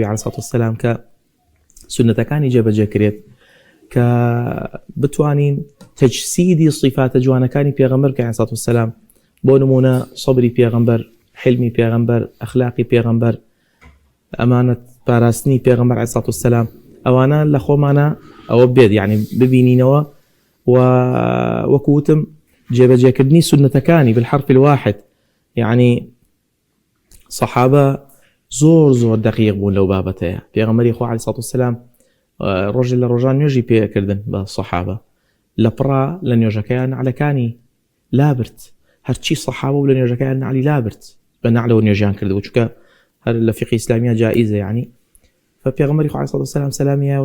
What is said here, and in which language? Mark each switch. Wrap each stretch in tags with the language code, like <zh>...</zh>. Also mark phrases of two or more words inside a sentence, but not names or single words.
<ar>عەلەیهی سەڵاتو وەسەلام</ar> <ckb>کە سنەتەکانی جێبەجێکرێت کە بتوانین تەجسیدی صفاتە جوانەکانی پێغەمبەر کە</ckb> <ar>عەلەیهی سەڵاتو وەسەلام</ar> <ckb>بۆ نمونە سەبری پێغەمبەر، حلمی پێغەمبەر، ئەخلاقی پێغەمبەر، ئەمانەت پاراستنی پێغەمبەر</ckb> <ar>عەلەیهی سەڵاتو وەسەلام</ar> <ckb>ئەوانە لە خۆمانە ئەوە بێت یعنی ببینینەوە و وەکوتم جێبەجێکردنی سنەتەکانی</ckb> <ar>بالحرف الواحد يعني</ar> <ckb>صحابة زۆر دقیق بوون لەو بابەتەیە پێغەمبەری خوا</ckb> <ar>عەلەیهی سەڵاتو وەسەلام</ar> <ckb>ڕۆژێ لە ڕۆژان نوێژی پێکردن بە سەحابە لە پڕا لە نوێژەکەیان نعلەکانی لابرد هەرچی سەحابە و لە نوێژەکەیان نعلی لابرد بە نعلەوە نوێژیان کردبوو چونکە هەر لە فقهی ئیسلامیە جائیزە يعني فپێغەمبەری خوا</ckb> <ar>عەلەیهی سەڵاتو وەسەلام</ar> <ckb>سەلامیە و</ckb>